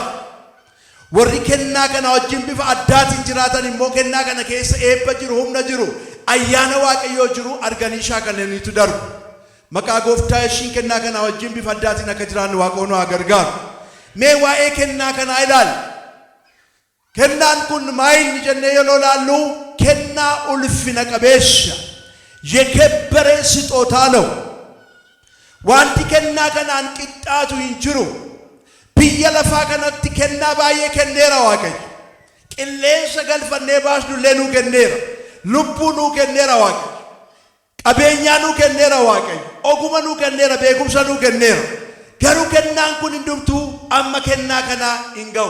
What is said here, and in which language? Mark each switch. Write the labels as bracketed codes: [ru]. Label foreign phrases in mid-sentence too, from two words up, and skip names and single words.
[om] Warri kennaa kana wajjin bifa addaatiin jiraatan immoo kennaa kana keessa eebba jiru, humna jiru, ayyaana Waaqayyoo jiru arganii shaakalaniitu darbu. Maqaa Gooftaa Yesuusiin kennaa kana wajjin bifa addaatiin akka jiraannu Waaqayyo nu haa gargaaru. Mee waa'ee kennaa kanaa ilaali. Kennaan kun maayinni jennee yoo ilaallu kennaa ulfina qabeessa [am] የከበረ ስጦታ ነው። [om] Wanti kennaa kanaan qixxaatu hin jiru. Biyya lafaa kanatti kennaa baay'ee kenneera Waaqayyo. Qilleensa galfannee baasnu illee nuu kenneera. Lubbuu nuu kenneera Waaqayyo. Qabeenyaa nuu kenneera Waaqayyo. Oguma nuu kenneera, beekumsa nuu kenneera. Garuu kennaan kun hundumtuu amma kennaa kanaa hin ga'u.